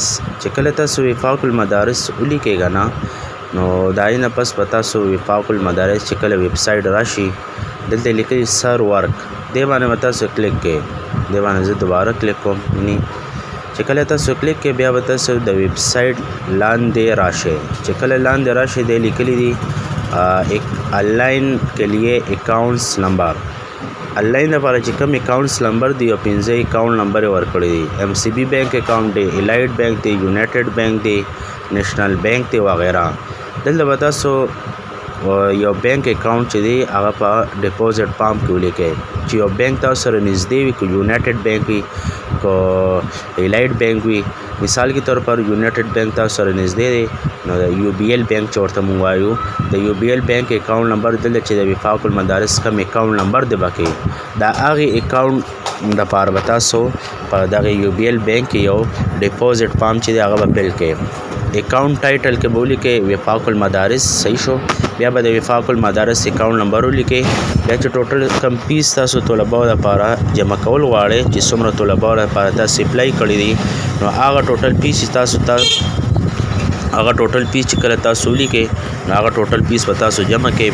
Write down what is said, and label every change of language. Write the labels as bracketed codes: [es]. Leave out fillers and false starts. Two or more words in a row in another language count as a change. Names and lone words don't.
[ps] چې کله تاسو وفاق المدارس ولیکئ که نه نو د هغې نه پس به تاسو وفاق المدارس چې کله [en] web site [ps] راشي دلته لیکلي سر ورک دې باندې به تاسو کلیک کړئ. دې باندې زه دوباره کلیک کوم چې کله تاسو کلیک کړئ بیا به تاسو د [en] web site [ps] لاندې راشئ. چې کله لاندې راشئ دی لیکلي دي [ur] آنلاین کے لیے [en] accounts number. [ps] آنلاین دپاره چې کوم [en] accounts number [ps] دی او 15 [en] account number [ps] یې ورکړی دی. MCB [en] bank account [ps] دی، الایټ بینک دی، یونایټډ بینک دی، نیشنل بینک دی وغیره. دلته به تاسو یو [en] bank account [ps] چې دی هغه په [en] deposit form [ps] کې ولیکئ چې یو بینک تاسو سره نږدې وي که یونایټډ بینک وي که الایټ بینک وي. [ur] مثال کے طور پر [ps] یونایټډ بینک تاسو سره نږدې دی نو د UBL بینک چې ورته مونږ وایو د UBL بینک [en] account number [ps] دلته چې د وفاق المدارس کوم اکاؤنٹ نمبر دی به کوي دا هغې اکاؤنٹ دپاره به تاسو په دغې UBL بینک کې یو [en] deposit form [ps] چې دی هغه به فل کړئ. [en] account title [ps] کې به ولیکئ وفاق المدارس صحیح شو. بیا به د وفاق المدارس [en] account number [ps] ولیکئ. بیا چې ټوټل کم فیس تاسو طلباو دپاره جمع کول غواړئ چې څومره طلباو دپاره تاسو اپلای کړي دي نو هغه [en] total fee [ps] چې کله تاسو ولیکئ نو هغه [en] total fee [ps] به تاسو جمع کړئ.